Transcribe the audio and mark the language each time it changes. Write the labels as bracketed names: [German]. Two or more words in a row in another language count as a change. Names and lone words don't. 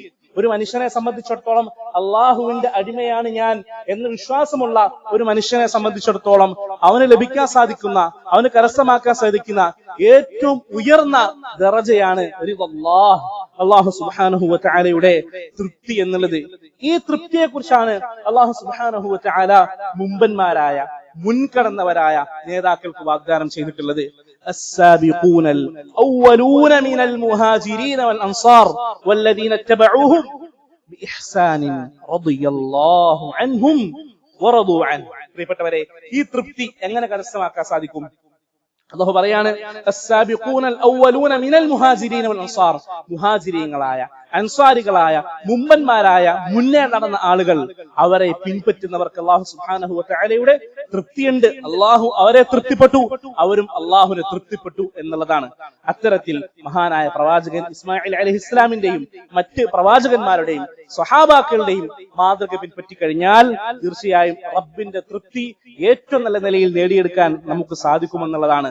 [Malayalam] ഒരു മനുഷ്യനെ സംബന്ധിച്ചിടത്തോളം അള്ളാഹുവിന്റെ അടിമയാണ് ഞാൻ എന്ന് വിശ്വാസമുള്ള ഒരു മനുഷ്യനെ സംബന്ധിച്ചിടത്തോളം അവന് ലഭിക്കാൻ സാധിക്കുന്ന, അവന് കരസ്ഥമാക്കാൻ സാധിക്കുന്ന ഏറ്റവും ഉയർന്ന ദറജയാണ് [Arabic] الله سبحانه وتعالى [Malayalam] തൃപ്തി എന്നുള്ളത്. ഈ തൃപ്തിയെ കുറിച്ചാണ് [Arabic] الله سبحانه وتعالى [Malayalam] മുമ്പന്മാരായ, മുൻകടന്നവരായ നേതാക്കൾക്ക് വാഗ്ദാനം ചെയ്തിട്ടുള്ളത്. [Arabic] السابقون الأولون من المهاجرين والأنصار والذين اتبعوهم بإحسان رضي الله عنهم ورضوا عنه. [Malayalam] പ്രിയപ്പെട്ടവരെ, ഈ തൃപ്തി എങ്ങനെ കരസ്ഥമാക്കാൻ സാധിക്കും? അല്ലാഹു പറയാണ്, [Arabic] السابقون الأولون من المهاجرين والأنصار. [Malayalam] മുഹാജിരീങ്ങളായ, അൻസാരികളായ, മുമ്പന്മാരായ, മുന്നേ നടന്ന ആളുകൾ, അവരെ പിൻപറ്റുന്നവർക്ക് [Arabic] الله سبحانه وتعالى [Malayalam] തൃപ്തിയുണ്ട്. അല്ലാഹു അവരെ തൃപ്തിപ്പെട്ടു, അവരും അല്ലാഹുവിനെ തൃപ്തിപ്പെട്ടു എന്നുള്ളതാണ്. അത്തരത്തിൽ മഹാനായ പ്രവാചകൻ ഇസ്മായിൽ അലൈഹിസ്സലാമിന്റെയും മറ്റ് പ്രവാചകന്മാരുടെയും സ്വഹാബാക്കളുടെയും മാതൃക പിൻപറ്റി കഴിഞ്ഞാൽ തീർച്ചയായും റബ്ബിന്റെ തൃപ്തി ഏറ്റവും നല്ല നിലയിൽ നേടിയെടുക്കാൻ നമുക്ക് സാധിക്കുമെന്നുള്ളതാണ്.